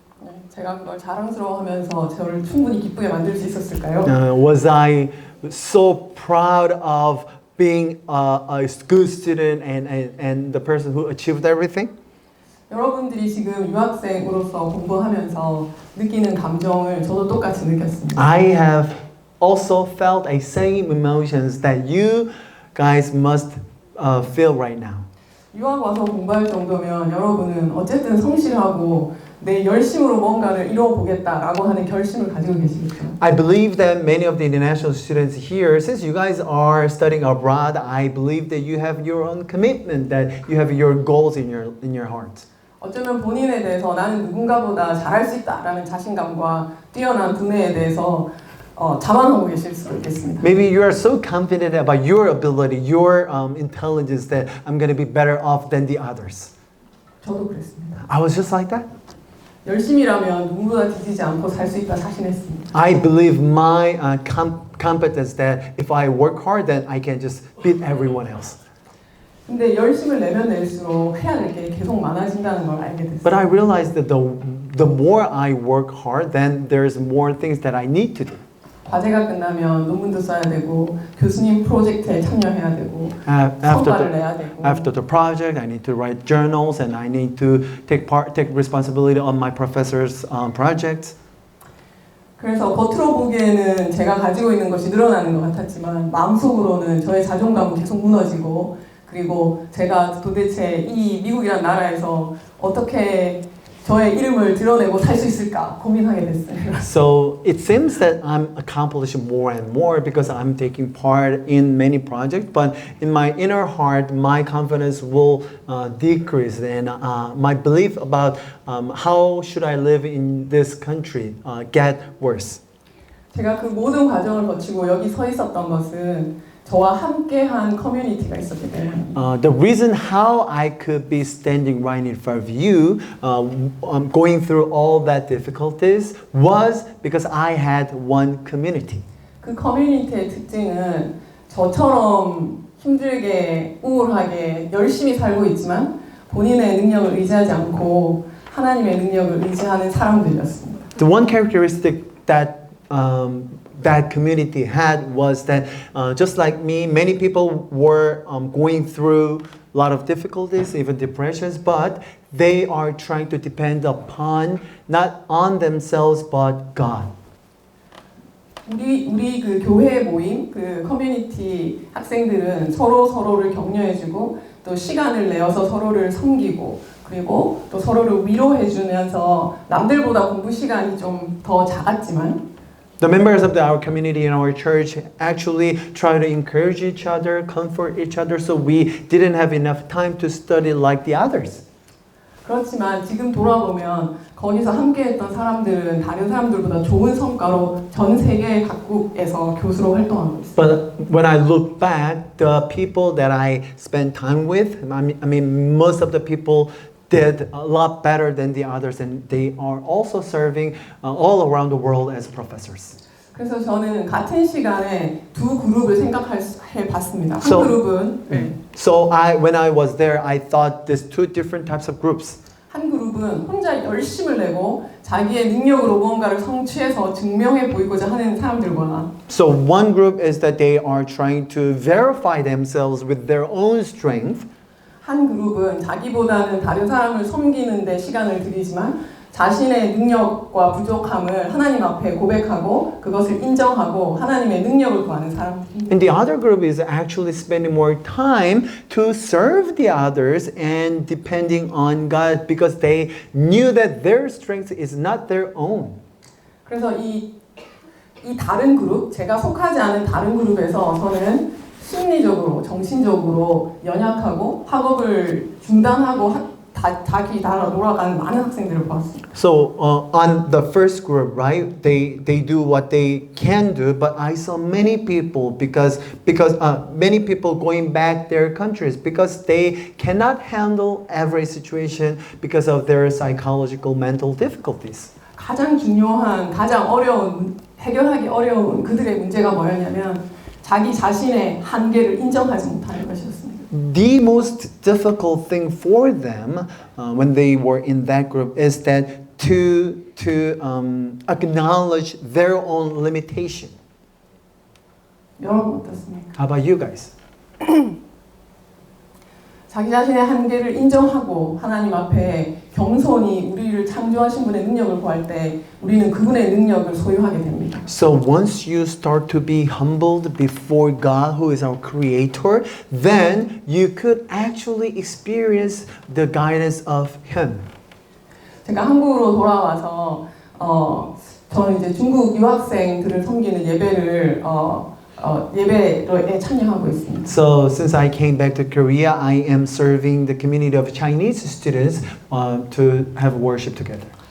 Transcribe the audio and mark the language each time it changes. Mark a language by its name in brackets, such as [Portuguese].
[Korean] 네, 제가 그걸 자랑스러워하면서 저를 충분히 기쁘게 만들 수 있었을까요? [English] Was I so proud of being a good student and the person who achieved everything? [Korean] 여러분들이 지금 유학생으로서 공부하면서 느끼는 감정을 저도 똑같이 느꼈습니다. [English] I have also felt a same emotions that you guys must feel right now. [Korean] 유학 와서 공부할 정도면 여러분은 어쨌든 성실하고 내 열심으로 뭔가를 이뤄보겠다라고 하는 결심을 가지고 계시겠죠. [English] I believe that many of the international students here, since you guys are studying abroad, I believe that you have your own commitment, that you have your goals in your heart. [Korean] 어쩌면 본인에 대해서 나는 누군가보다 잘할 수 있다라는 자신감과 뛰어난 두뇌에 대해서 자만하고 계실 수도 있겠습니다. [English] Maybe you are so confident about your ability, your intelligence that I'm going to be better off than the others. [Korean] 저도 그랬습니다. [English] I was just like that. [Korean] 열심히라면 누구보다 뒤지지 않고 살 수 있다 자신했습니다. [English] I believe my competence that if I work hard, then I can just beat everyone else. [Korean] 근데 열심을 내면 낼수록 해야 될 게 계속 많아진다는 걸 알게 됐어요. [English] But I realized that the more I work hard, then there's more things that I need to do. [Korean] 과제가 끝나면 논문도 써야 되고 교수님 프로젝트에 참여해야 되고 성과를 내야 되고 [English] After the project, I need to write journals and I need to take responsibility on my professor's projects. [Korean] 그래서 겉으로 보기에는 제가 가지고 있는 것이 늘어나는 것 같았지만 마음속으로는 저의 자존감은 계속 무너지고 그리고 제가 도대체 이 미국이란 나라에서 어떻게 저의 이름을 드러내고 살 수 있을까 고민하게 됐어요. [English] So it seems that I'm accomplishing more and more because I'm taking part in many projects, but in my inner heart, my confidence will decrease, and my belief about how should I live in this country get worse. [Korean] 제가 그 모든 과정을 거치고 여기 서 있었던 것은 저와 함께한 커뮤니티가 있었기 때문입니다. [English] The reason how I could be standing right in front of you, going through all that difficulties, was because I had one community. [Korean] 그 커뮤니티의 특징은 저처럼 힘들게 우울하게 열심히 살고 있지만 본인의 능력을 의지하지 않고 하나님의 능력을 의지하는 사람들이었습니다. [English] The one characteristic that that community had was that just like me, many people were going through a lot of difficulties, even depressions, but they are trying to depend upon not on themselves but God. [Korean] 우리 그 교회 모임, 그 커뮤니티 학생들은 서로를 격려해주고 또 시간을 내어서 서로를 섬기고 그리고 또 서로를 위로해주면서 남들보다 공부 시간이 좀 더 작았지만 [English] The members of our community in our church actually try to encourage each other, comfort each other, so we didn't have enough time to study like the others. [Korean] 그렇지만 지금 돌아보면 거기서 함께했던 사람들은 다른 사람들보다 좋은 성과로 전 세계 각국에서 교수로 활동하고 있어요. [English] But when I look back, the people that I spent time with, I mean, most of the people did a lot better than the others, and they are also serving all around the world as professors. [Korean] 그래서 저는 같은 시간에 두 그룹을 생각해 봤습니다. 한 [English] So- [Korean] 그룹은 [English] So when I was there, I thought there's two different types of groups. [Korean] 한 그룹은 혼자 열심을 내고 자기의 능력으로 무언가를 성취해서 증명해 보이고자 하는 사람들과 [English] So one group is that they are trying to verify themselves with their own strength. [Korean] 한 그룹은 자기보다는 다른 사람을 섬기는 데 시간을 들이지만 자신의 능력과 부족함을 하나님 앞에 고백하고 그것을 인정하고 하나님의 능력을 구하는 사람들입니다. [English] And the other group is actually spending more time to serve the others and depending on God because they knew that their strength is not their own. [Korean] 그래서 이 다른 그룹, 제가 속하지 않은 다른 그룹에서 저는 심리적으로, 정신적으로 연약하고 학업을 중단하고 자기 나라 돌아가는 많은 학생들을 보았습니다. [English] So on the first group, right? They do what they can do, but I saw many people because many people going back their countries because they cannot handle every situation because of their psychological mental difficulties. [Korean] 가장 중요한, 가장 어려운, 해결하기 어려운 그들의 문제가 뭐였냐면 자기 자신의 한계를 인정하지 못하는 것이었습니다. [English] The most difficult thing for them when they were in that group is that to acknowledge their own limitation. [Korean] 여러분 어떻습니까? [English] How about you guys? [Korean] 자기 자신의 한계를 인정하고 하나님 앞에 겸손히 우리를 창조하신 분의 능력을 구할 때 우리는 그분의 능력을 소유하게 됩니다. [English] So once you start to be humbled before God, who is our creator, then you could actually experience the guidance of Him. [Korean] 제가 한국으로 돌아와서 저는 이제 중국 유학생들을 섬기는 예배를 예배에 참여하고 있습니다. [English] So since I came back to Korea, I am serving the community of Chinese students to have worship together.